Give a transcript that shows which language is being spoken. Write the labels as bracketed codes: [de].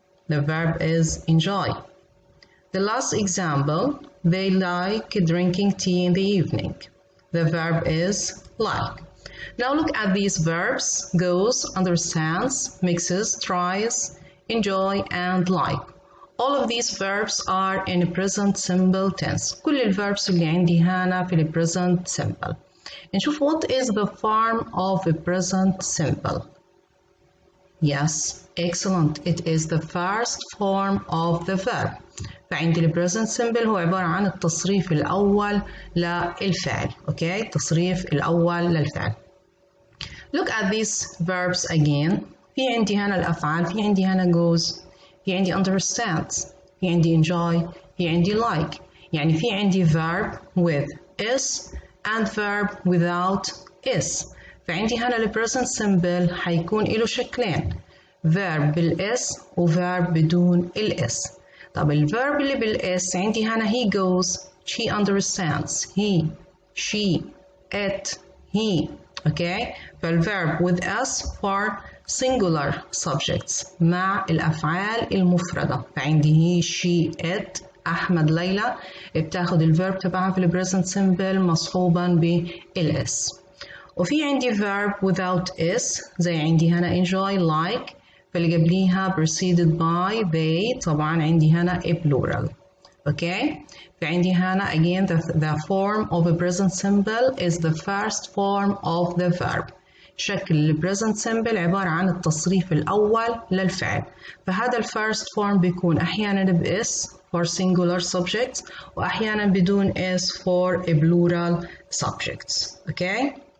[en] The verb is enjoy. The last example, they like drinking tea in the evening. The verb is like. Now look at these verbs, goes, understands, mixes, tries, enjoy, and like. All of these verbs are in present simple tense. [ar] كل الverbs اللي عندي هنا في ال present simple. نشوف [en] what is the form of a present simple. Yes, excellent. It is the first form of the verb. [ar] فعندي ال present simple هو عبارة عن التصريف الأول للفعل. Okay, التصريف الأول للفعل. [en] Look at these verbs again. [ar] في عندي هنا الأفعال، في عندي هنا goes، في عندي understands، في عندي enjoy، في عندي like. يعني في عندي [en] verb with is and verb without is. [ar] فعندي هنا ال present simple حيكون له شكلين، verb بالإس و verb بدون الإس. طب ال verb اللي بالإس عندي هنا [en] he goes, she understands, he, she, it, he. Okay? فال verb with s for singular subjects [ar] مع الأفعال المفردة. فعندي he, she, it، أحمد، ليلى، بتاخد ال verb تبعها في ال present simple مصحوبا بالإس. وفي عندي verb without is زي عندي هنا enjoy, like، فاللي قبليها [en] preceded by they، [ar] طبعا عندي هنا [en] a plural. [ar] Okay? فعندي هنا [en] again the form of a present simple is the first form of the verb. [ar] شكل ال present simple عبارة عن التصريف الأول للفعل. فهذا ال [en] first form [ar] بيكون أحيانا بإس [en] for singular subjects [ar] وأحيانا بدون [en] is for a plural subjects. Okay?